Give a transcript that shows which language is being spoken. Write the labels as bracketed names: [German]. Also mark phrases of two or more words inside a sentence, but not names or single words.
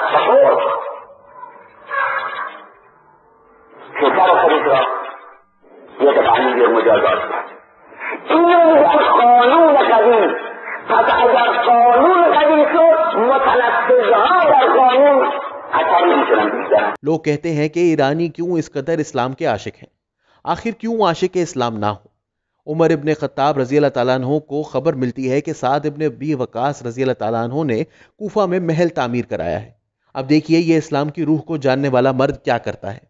[Persian] بخور پسر خودت را یک قانون مجازات کرد. اینو میگن قانون قدیم. پس اگر قانون قدیم شد متنفذها در قانون اثر نمیتونن بیشتر. [Urdu] لوگ کہتے ہیں کہ ایرانی کیوں اس قدر اسلام کے عاشق ہیں؟ آخر کیوں عاشق اسلام نہ ہو؟ عمر ابن خطاب [Arabic] رضی اللہ تعالیٰ عنہ [Urdu] کو خبر ملتی ہے کہ سعد ابن ابی وقاص [Arabic] رضی اللہ تعالیٰ عنہ [Urdu] نے کوفہ میں محل تعمیر کرایا ہے. اب دیکھیے یہ اسلام کی روح کو جاننے والا مرد کیا کرتا ہے.